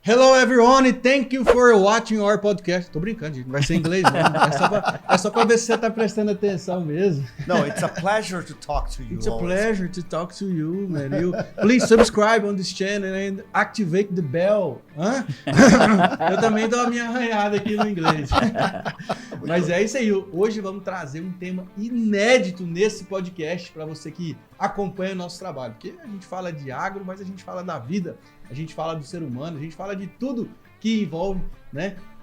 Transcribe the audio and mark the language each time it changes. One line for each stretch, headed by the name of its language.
English: Hello everyone, thank you for watching our podcast.
Portuguese: Tô brincando, gente, não vai ser em inglês, não. É só pra ver se você tá prestando atenção mesmo.
English: No, it's a pleasure to talk to you. It's a pleasure to talk to you, man. Please subscribe on this channel and activate the bell. Hã?
Portuguese: Eu também dou a minha arranhada aqui no inglês. Mas é isso aí. Hoje vamos trazer um tema inédito nesse podcast para você que acompanha o nosso trabalho. Porque a gente fala de agro, mas a gente fala da vida, a gente fala do ser humano, a gente fala de tudo que envolve, né?